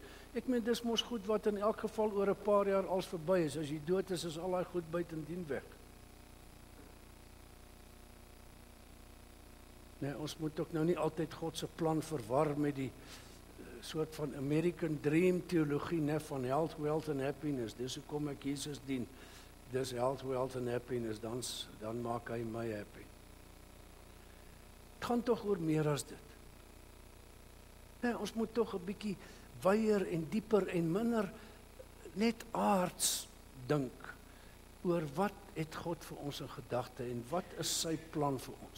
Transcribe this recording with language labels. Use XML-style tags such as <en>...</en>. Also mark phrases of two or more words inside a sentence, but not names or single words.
<af>Ek meen, dis mos goed wat in elk geval oor 'n paar jaar als verby is. As jy dood is al daai goed buitendien weg. Nee, ons moet ook nou nie altyd God se plan verwar met die soort van</af> <en>American Dream</en> <af>teologie, né, van</af> <en>health, wealth and happiness.</en> <af>Dis hoekom ek Jesus dien.</af> <en>Dis health, wealth and happiness,</en> <af>dan maak hy my happy. Het gaan tog oor meer as dit. Nee, ons moet tog 'n bietjie wyer en dieper en minder net aards dink oor wat het God vir ons in gedagte en wat is sy plan vir ons.</af>